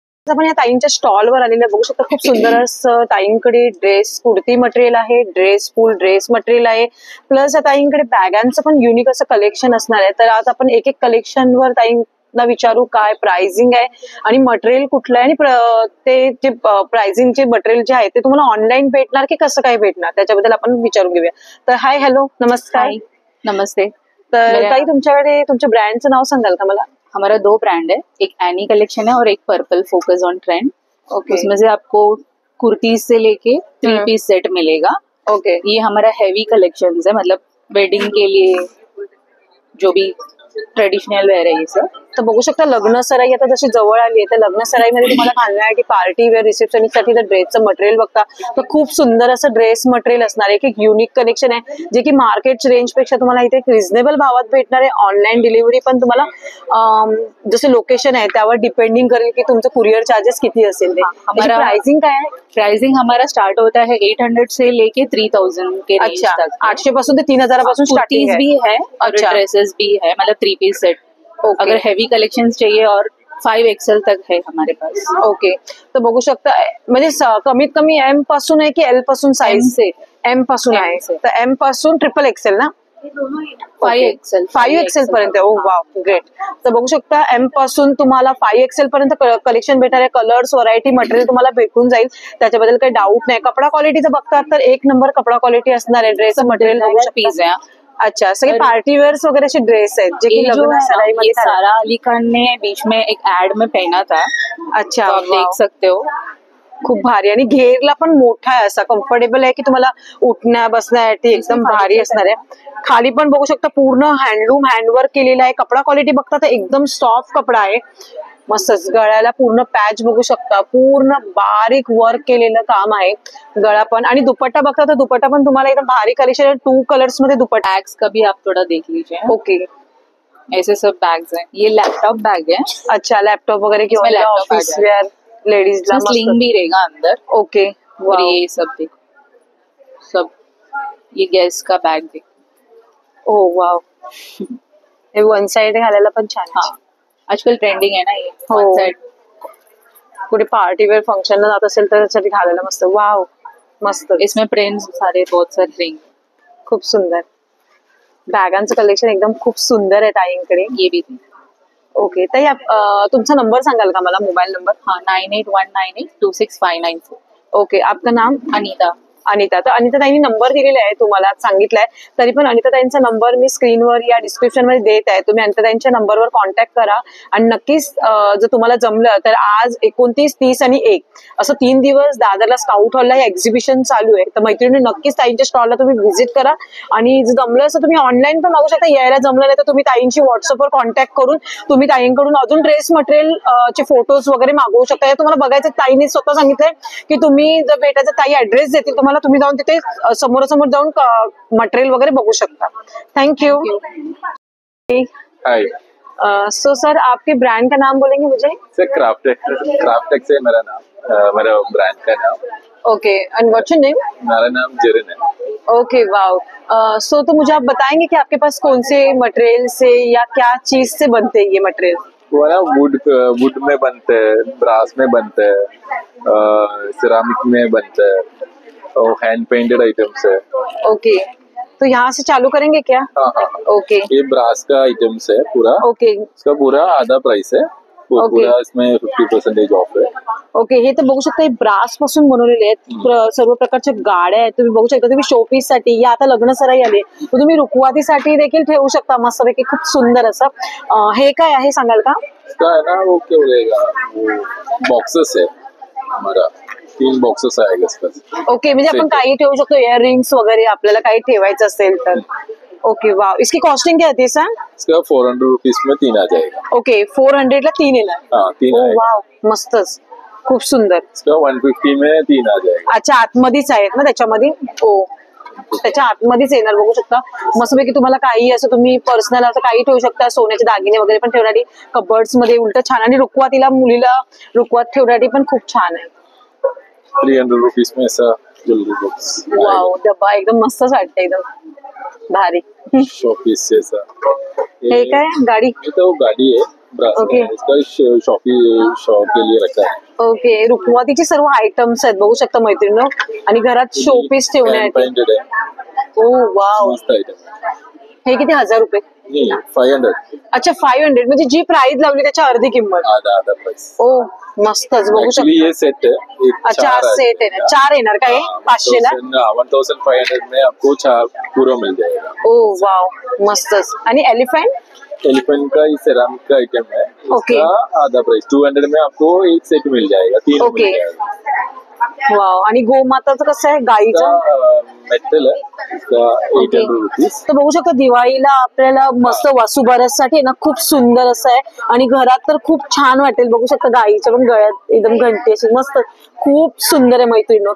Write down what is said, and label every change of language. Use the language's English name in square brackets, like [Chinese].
[Marathi] आपण या ताईंच्या स्टॉलवर आलेल्या बघू शकता. खूप सुंदर असं ताईंकडे ड्रेस कुर्ती मटेरियल आहे, ड्रेस फुल ड्रेस मटेरियल आहे, प्लस ताईंकडे बॅगांचं पण युनिक असं कलेक्शन असणार आहे. तर आज आपण एक एक कलेक्शनवर ताई कुठला विचारू, काय प्राइसिंग आहे आणि मटेरियल कुठलं आहे, आणि ते जे प्राइसिंगचे मटेरियल जे आहे ते तुम्हाला ऑनलाईन भेटणार की कसं काय भेटणार, त्याच्याबद्दल आपण विचारून घेऊया. तर हाय, हॅलो, नमस्कार. [Hindi] नमस्ते. [Marathi] तर ताई, तुमच्याकडे तुमच्या ब्रँडचं नाव सांगाल का मला? [Hindi] हमारा 2 ब्रांड है, एक एनी कलेक्शन है और एक purple focus on trend. [English] Okay. [Hindi] उसमें से आपको कुर्तीज से लेके 3 पीस सेट मिलेगा. [English] Okay. [Hindi] ये हमारा हैवी कलेक्शन है, मतलब वेडिंग के लिए जो भी ट्रेडिशनल वेअर [Marathi] आहे सर. तर बघू शकता लग्न सराई आता जशी जवळ आली आहे, तर लग्न सराईमध्ये तुम्हाला घालण्यासाठी पार्टी वेअर रिसेप्शनसाठी जर ड्रेसचं मटेरियल बघता तर खूप सुंदर असं ड्रेस मटेरियल असणार आहे. एक युनिक कलेक्शन आहे जे की मार्केट रेंज पेक्षा तुम्हाला इथे रिझनेबल भावात भेटणार आहे. ऑनलाईन डिलिव्हरी पण तुम्हाला जसे लोकेशन आहे त्यावर डिपेंडिंग करेल की तुमचं कुरिअर चार्जेस किती असेल ते. [Hindi] हमारा [Marathi] प्राइसिंग काय आहे? [Hindi] प्राइसिंग हमारा स्टार्ट होता है 800 से लेके 3000 के रेंज अच्छा, तक. [Marathi] 800 पासून ते 3000 पासून स्टार्टिंग [Hindi] कुर्तीज भी है और अच्छा. ड्रेसेस भी है, मतलब 3 पीस सेट. [English] Okay. [Hindi] अगर हैवी कलेक्शन चाहिए और 5XL तक है हमारे पास. [English] Okay. [Marathi] तर बघू शकता म्हणजे कमीत कमी एम पासून आहे की एल पासून साईज? [Hindi] से [Marathi] एम पासून आहे. तर एम पासून XXL ना? [English] 5XL [Marathi] 5XL पर्यंत. ओ वाव, ग्रेट. तर बघू शकता एम पासून तुम्हाला 5XL पर्यंत कलेक्शन भेटणार आहे. कलर्स, व्हरायटी, मटेरियल तुम्हाला भेटून जाईल, त्याच्याबद्दल काही डाऊट नाही. कपडा क्वालिटीचं बघतात तर 1 नंबर कपडा क्वालिटी असणार आहे. [English] dress material [Hindi] पीस है. [Marathi] अच्छा, सगळे पार्टी वेअर्स वगैरे असे ड्रेस आहेत जे की [Hindi] ये जो [Marathi] लग्न [Hindi] है ना, [Marathi] सराईमध्ये [Hindi] ये सारा अली खान ने बीच में एक एड में पहना था. अच्छा, तो आप [English] Wow. [Hindi] देख सकते हो. [Marathi] खूप भारी आणि घेरला पण मोठा आहे, असा कम्फर्टेबल आहे की तुम्हाला उठण्या बसण्यासाठी एकदम भारी असणार आहे. खाली पण बघू शकता पूर्ण हँडलूम हँडवर्क केलेला आहे. कपडा क्वालिटी बघता तर एकदम सॉफ्ट कपडा आहे. मस्तच. गळ्याला पूर्ण पॅच बघू शकता, पूर्ण बारीक वर्क केलेलं काम आहे गळा पण. आणि दुपट्टा बघता तर दुपट्टा पण तुम्हाला एकदम भारी कलेक्शन आहे. 2 कलर्स मध्ये दुपट्टा. [Hindi] बैग्स का भी आप थोड़ा देख लीजिए. [English] Okay. [Hindi] ऐसे सब बैग्स हैं. ये लैपटॉप बैग है. [Marathi] अच्छा, लॅपटॉप वगैरे किंवा [Hindi] इसमें laptop [English] office [Hindi] आ जाएगा. [Marathi] वेअर लेडीजला [Hindi] स्लिंग भी रहेगा अंदर. [English] Okay. [Hindi] और ये सब देखो, सब ये गैस का बैग देखो. [English] Oh wow. [Marathi] हे वन साइड घालायला पण छान आहे. [Hindi] हाँ, आजकल ट्रेंडिंग है ना ये. [Marathi] हो. [English] one side [Marathi] कुठे पार्टी वेअर फंक्शन जात असेल तर त्यासाठी घालायला मस्त. वाव, मस्त. [Hindi] इसमें प्रिंट्स सारे बहुत सारे रिंग. [Marathi] खूप सुंदर. बॅगांचं कलेक्शन एकदम खूप सुंदर आहे ताईंकडे. [Hindi] ये भी थी. [Marathi] ओके. ताई, तुमचा नंबर सांगाल का मला, मोबाईल नंबर? [Hindi] हाँ, 9819826594. ओके. आपका नाम? अनीता. अनिता. [Marathi] तर अनिता ताईंनी नंबर दिलेला आहे, तुम्हाला सांगितलाय. तरी पण अनिता ताईंचा नंबर मी स्क्रीनवर या डिस्क्रिप्शन मध्ये देत आहे. तुम्ही अनिता ताईंच्या नंबरवर कॉन्टॅक्ट करा आणि नक्कीच जर तुम्हाला जमलं तर आज 29, 30 आणि 1 असं 3 दिवस दादरला स्काउट हॉलला हे एक्झिबिशन चालू आहे. तर मैत्रिणी नक्कीच ताईंच्या स्टॉलला तुम्ही व्हिजिट करा. आणि जर जमलं असं तुम्ही ऑनलाईन पण मागू शकता. यायला जमलं नाही तर तुम्ही ताईंशी व्हॉट्सअपवर कॉन्टॅक्ट करून तुम्ही ताईंकडून अजून ड्रेस मटेरियल चे फोटोज वगैरे मागवू शकता. हे तुम्हाला बघायचं. ताईंनी स्वतः सांगितलंय की तुम्ही जर भेटायचं, ताई ऍड्रेस देतील तुम्हाला, तुम्ही जाऊन तिथे समोरासमोर जाऊन मटेरियल वगैरे बघू शकता. [English] Thank you. Hi [Hindi] सो सर, आपके ब्रांड का नाम बोलेंगे मुझे? सर, क्राफ्टेक्स है मेरा नाम, मेरा ब्रांड का नाम. [English] Okay. And what's your name? [Hindi] मेरा नाम जरिन है. [English] Okay, wow. [Hindi] सो तो मुझे आप बताएंगे कि आपके पास कौन से मटेरियल से या क्या चीज से बनते हैं ये मटेरियल? वो ना वुड में बनते हैं, ब्रास में बनते हैं, सिरामिक में बनते हैं और हैंड पेंटेड आइटम्स है. [English] Okay. [Hindi] तो यहाँ से चालू करेंगे क्या? हाँ हाँ. [English] Okay. [Hindi] ये ब्रास का आइटम्स है पूरा. [English] Okay. [Hindi] इसका पूरा आधा प्राइस है. वो [English] Okay. [Hindi] पूरा इसमें 50% ऑफ है. [English] Okay. [Marathi] हे तर बघू शकता, हे ब्रास पासून बनवलेले आहेत. सर्व प्रकारच्या गाड्या आहेत, तुम्ही बघू शकता. तुम्ही शोपीस साठी या आता लग्न सराई आली तर तुम्ही रुखवातीसाठी देखील ठेवू शकता मस्तपैकी. खूप सुंदर असं. हे काय आहे सांगाल का? [Hindi] इसका है ना वो क्या बोलेगा, वो बॉक्सेस है हमारा. 3 बॉक्सेस आएगा इसका. [English] Okay. [Marathi] म्हणजे आपण काही ठेवू शकतो, इयर रिंग्स वगैरे आपल्याला काही ठेवायचं असेल तर. [English] Okay, wow. [Hindi] इसकी कॉस्टिंग क्या होती है सर? इसका 400 रुपीज में 3 आ जाएगा. [Marathi] ओके. 400 ला 3 येणार. [Hindi] हाँ, 3 आएगा. [Marathi] वाव, मस्तच. खूप सुंदर. [Hindi] इसका 150 में 3 आ जाएगा. [Marathi] अच्छा, आतमध्येच आहेत ना त्याच्यामध्ये? हो, त्याच्या आतमध्येच येणार. बघू शकता मस्तपैकी. तुम्हाला काही असं तुम्ही पर्सनल असं काही ठेवू शकता. सोन्याचे दागिने वगैरे पण ठेवण्यासाठी कबर्ड्स मध्ये उलट छान. आणि रुखवातीला मुलीला रुखवात ठेवण्यासाठी पण खूप छान आहे. [Hindi] 300 रुपीज में ऐसा ज्वेलरी बॉक्स. [Marathi] वाव, डब्बा एकदम मस्तच वाटतं, एकदम भारी. [Hindi] शॉपीस जैसा. [Marathi] हे काय गाडी? [Hindi] ये तो गाड़ी है ब्रास [English] Okay. [Hindi] में. इसका शॉप के लिए रखा है. [English] Okay. [Marathi] रुखवातीचे सर्व आयटम्स आहेत बघू शकता मैत्रिणी. आणि घरात शोपीस ठेवण्यासाठी. [Hindi] पेंटेड है. [English] Oh wow. [Marathi] मस्त आइटम. हे किती? 1000 रुपये. [Hindi] 500 [Marathi] अच्छा 500 म्हणजे जी प्राइस लावली त्याच्या अर्धी किंमत. [Hindi] आधा आधा प्राइस. [Marathi] ओ मस्तच बघू [English] actually [Marathi] शकता. [Hindi] ये सेट है, एक अच्छा चार [Marathi] सेट आहे ना, 4 येणार का हे 500 ला? [Hindi] 1500 में आपको 4 पूरा मिल जाएगा. [Marathi] ओ वाव मस्तच. आणि एलिफंट [Hindi] एलिफेंट का ये सेरामिक का आइटम है. ओके. इसका आधा प्राइस 200 में आपको एक सेट मिल जाएगा, 3 [English] Okay. [Hindi] मिल जाएगा. [English] Wow. [Marathi] आणि गोमाताचं कसं आहे गाईचं? [Hindi] मेटल है, इसका 800 रुपीज. [Marathi] तर बघू शकता दिवाळीला आपल्याला मस्त वसुबारससाठी ना खूप सुंदर असं आहे आणि घरात तर खूप छान वाटेल. बघू शकता गाईच्या पण गळ्यात एकदम घंटी अशी मस्त खूप सुंदर आहे मैत्रिणी.